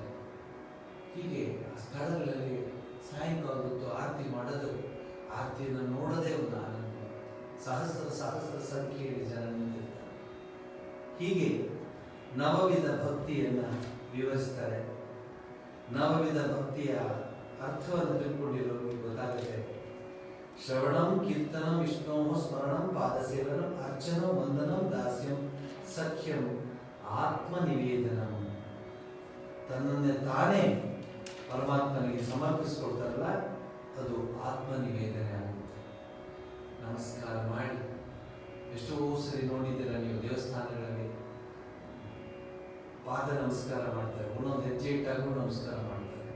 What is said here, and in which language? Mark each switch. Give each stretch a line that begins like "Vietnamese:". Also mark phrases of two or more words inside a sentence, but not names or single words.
Kannada: ಹೀಗೆ ಆ ಸ್ಥಳಗಳಲ್ಲಿ ಸಾಯಂಕಾಲ ಹೊತ್ತು ಆರತಿ ಮಾಡೋದು, ಆರತಿಯನ್ನು ನೋಡೋದೇ ಒಂದು ಆನಂದ. ಸಹಸ್ರ ಸಹಸ್ರ ಸಂಖ್ಯೆಯಲ್ಲಿ ಜನ ನಿಂತಿರ್ತಾರೆ. ಹೀಗೆ ನವವಿಧ ಭಕ್ತಿಯನ್ನ ವಿವರಿಸ್ತಾರೆ. ನವವಿಧ ಭಕ್ತಿಯ ಅರ್ಥವನ್ನು ತಿಳ್ಕೊಂಡಿರೋರಿಗೆ ಗೊತ್ತಾಗುತ್ತೆ.
Sanskrit: ಶ್ರವಣಂ, ಕೀರ್ತನಂ, ವಿಷ್ಣು ಸ್ಮರಣಂ, ಪಾದಸೇವನಂ, ಅರ್ಚನಂ, ವಂದನಂ, ದಾಸ್ಯಂ, ಸಖ್ಯಂ, ಆತ್ಮ ನಿವೇದನ.
Kannada: ತನ್ನನ್ನೇ ತಾನೇ ಪರಮಾತ್ಮನಿಗೆ ಸಮರ್ಪಿಸಿಕೊಡ್ತಾರಲ್ಲ, ಅದು ಆತ್ಮ ನಿವೇದನೆ ಆಗುತ್ತೆ. ನಮಸ್ಕಾರ ಮಾಡಿ, ಎಷ್ಟೋ ಸರಿ ನೋಡಿದ್ದೀರ ನೀವು ದೇವಸ್ಥಾನಗಳಲ್ಲಿ ಪಾದ ನಮಸ್ಕಾರ ಮಾಡ್ತಾರೆ, ಒಂದೊಂದು ಹೆಜ್ಜೆ ಇಟ್ಟಾಗೂ ನಮಸ್ಕಾರ ಮಾಡ್ತಾರೆ.